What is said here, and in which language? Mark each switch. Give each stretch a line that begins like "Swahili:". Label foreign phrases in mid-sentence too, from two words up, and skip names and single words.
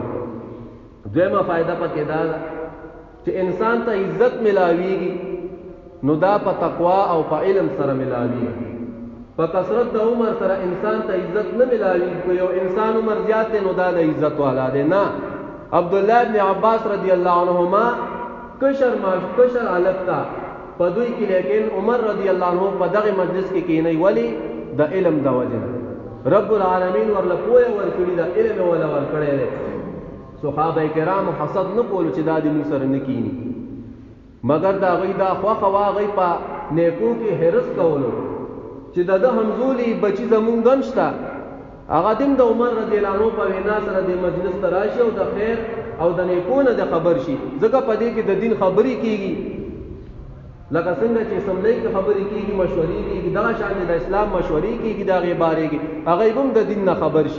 Pashto: دویمه فایده پکې دا ده چې انسان ته عزت ملاویږي نو دا په تقوا او په علم سره ملاویږي. په کثرت د عمر سره انسان ته عزت نه ملاویږي، که یو انسان عمر زیات دی نو دا د عزت والا دی، نه. عبدالله ابن عباس
Arabic: رضی اللہ عنہما
Pashto: کشر هلک تا په دوی کې، لیکن عمر
Arabic: رضی اللہ عنہ
Pashto: په دغه مجلس کې کېنی، ولی د علم د وجې نه. رب العالمین ورله پوهه ورکړي ده، علم ولا ورکړی دی. صحابه کرامو حسد نه کولو چې دا د موږ سره نه کینی، مګر د هغوی دا خوښه وه هغوی په نیکو کې حرص کولو چې د ده همزولي بچي زمونږ هم شته، هغه دم د عمر
Arabic: رضی الله عنه
Pashto: په وینا سره د مجلس ته راشي او د خیر او د نیکو نه د خبر شي، ځکه په دې کې د دین خبرې کېږي، لکه څنګه چې اسمبلی کې خبرې کېږي، مشورې کېږي، دغه شان د اسلام مشورې کېږي، د هغې بارې کې هغوی هم د دین نه خبر شي.